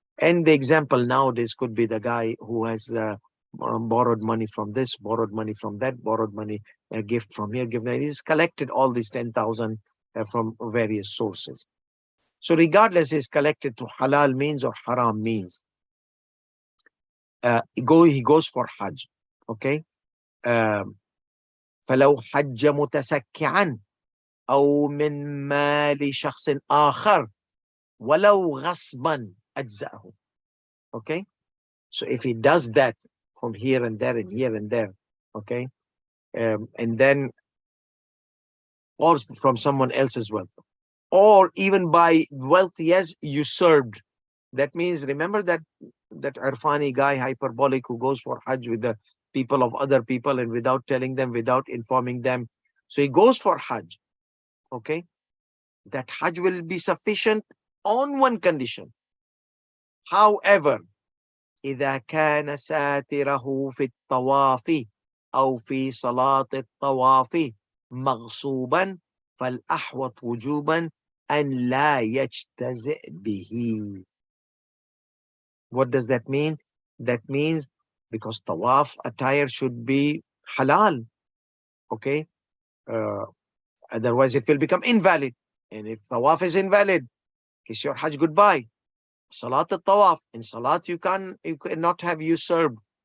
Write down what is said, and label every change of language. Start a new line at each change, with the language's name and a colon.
English: And the example nowadays could be the guy who has borrowed money from this, borrowed money from that, borrowed money, a gift from here, gift there. He's collected all these 10,000 from various sources. So regardless, he's collected through halal means or haram means. He goes for Hajj.
Arabic: Okay. فلو حج متسكعا. أو من مال شخص آخر ولو غصبا أجزأه.
English: Okay, so if he does that from here and there and here and there, okay, and then or from someone else as well, or even by wealth he has usurped. That means, remember that Irfani guy, hyperbolic, who goes for Hajj with the people of other people and without telling them, without informing them. So he goes for Hajj. Okay, that Hajj will be sufficient on one condition.
Arabic: However, إذا كان ساتره في الطواف أو في صلاة الطواف مغصوبا فالأحوط وجوبا أن لا يجتزئ به.
English: What does that mean? That means because tawaf attire should be halal, okay? Otherwise it will become invalid. And if tawaf is invalid, kiss your Hajj goodbye. Salat al-tawaf, in salat you cannot have usurped.